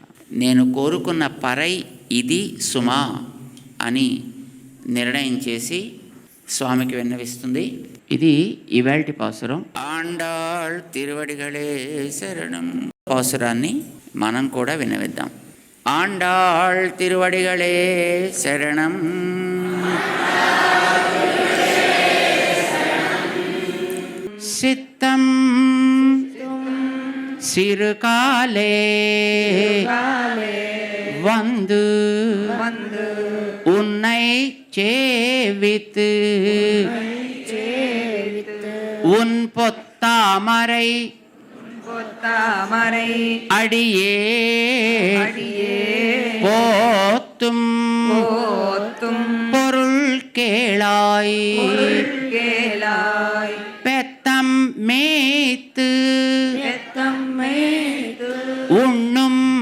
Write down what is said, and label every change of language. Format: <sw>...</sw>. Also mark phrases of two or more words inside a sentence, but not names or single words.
<te>నేను కోరుకున్న పరై ఇది సుమా అని నిర్ణయం చేసి స్వామికి విన్నవిస్తుంది. ఇది ఇవాల్టి పాసురం. ఆండాళ్ తిరువడిగళే శరణం. పాసురాన్ని మనం కూడా వినవిద్దాం. ఆండాళ్ తిరువడిగళే శరణం.</te> <ta>சித்தம் சிறுகாலே வந்து உன்னை சேவித்து உன் பொத்தாமரை அடியே போத்தும் பொருள் கேளாய் பெத்தம் மேய்த்து உண்ணும்</ta>